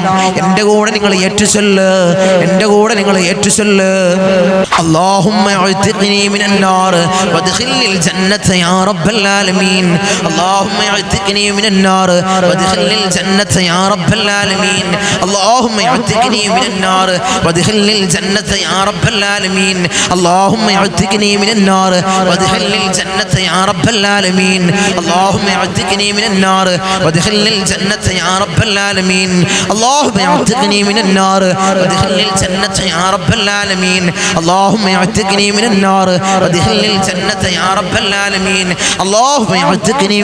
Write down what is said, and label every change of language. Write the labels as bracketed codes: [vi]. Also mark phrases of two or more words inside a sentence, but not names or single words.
[ml] എൻ്റെ കൂടെ നിങ്ങൾ ഏറ്റുചൊല്ല്, എൻ്റെ കൂടെ നിങ്ങൾ ഏറ്റുചൊല്ല്. [ar] اللهم أعتقني من النار وادخلني الجنة يا رب العالمين. اللهم أعتقني من النار وادخلني الجنة يا رب العالمين. اللهم أعتقني من النار وادخلني الجنة يا رب العالمين. اللهم اعتقني من النار وادخلني الجنة يا رب العالمين. اللهم اعتقني من النار وادخلني الجنة يا رب العالمين. اللهم اعتقني من النار وادخلني الجنة الجنة يا رب العالمين اللهم اعتقني من النار وادخلني الجنة يا رب العالمين اللهم اعتقني